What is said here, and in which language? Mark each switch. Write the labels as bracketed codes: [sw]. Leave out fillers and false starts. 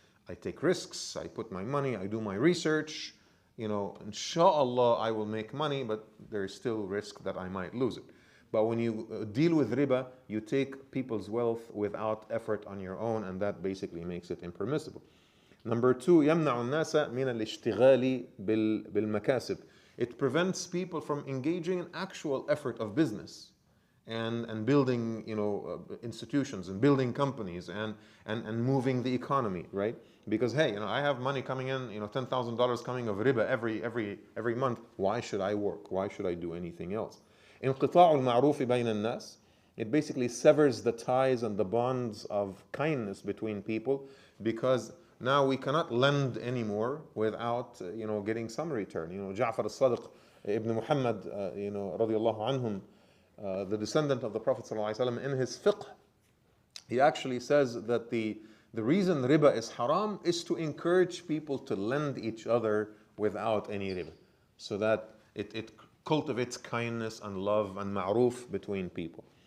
[en] I take risks, I put my money, I do my research, inshallah I will make money, but there is still risk that I might lose it. But when you deal with riba, you take people's wealth without effort on your own, and that basically makes it impermissible. Number two, [ar] يمنع الناس من الاشتغال بالمكاسب. [en] It prevents people from engaging in actual effort of business and building, institutions and building companies and moving the economy, right? Because hey, I have money coming in, $10,000 coming of riba every month. Why should I work? Why should I do anything else? [ar] انقطاع المعروف بين الناس. [en] It basically severs the ties and the bonds of kindness between people, because now we cannot lend anymore without, getting some return. Ja'far al-Sadiq ibn Muhammad, radiyallahu anhum, the descendant of the Prophet ﷺ, in his fiqh, he actually says that the reason riba is haram is to encourage people to lend each other without any riba, so that it cultivates kindness and love and ma'ruf between people.